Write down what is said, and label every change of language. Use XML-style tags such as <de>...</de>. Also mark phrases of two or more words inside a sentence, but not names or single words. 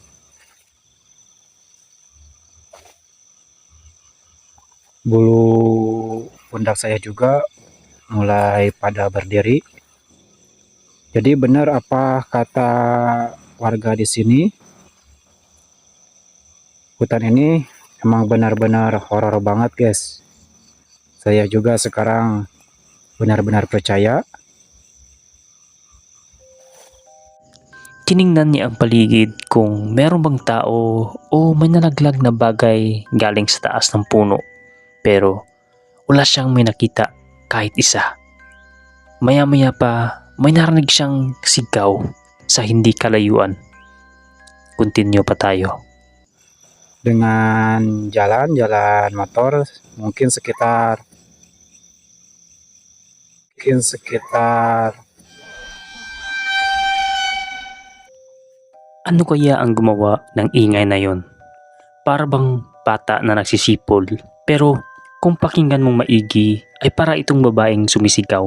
<id>Bulu pundak saya juga mulai pada berdiri. Jadi benar apa kata warga di sini, hutan ini emang benar-benar horor banget guys. Saya juga sekarang benar-benar percaya.</id> <tl>Tiningnan niya ang paligid kung meron bang tao o may nalaglag na bagay galing sa taas ng puno. Pero wala siyang may nakita kahit isa. Maya-maya pa may narinig siyang sigaw sa hindi kalayuan. Continue pa tayo.</tl> <id>Dengan jalan motor mungkin sekitar</id> <tl>Ano kaya ang gumawa ng ingay na yon? Para bang bata na nagsisipol, pero kung pakinggan mong maigi ay para itong babaeng sumisigaw.</tl>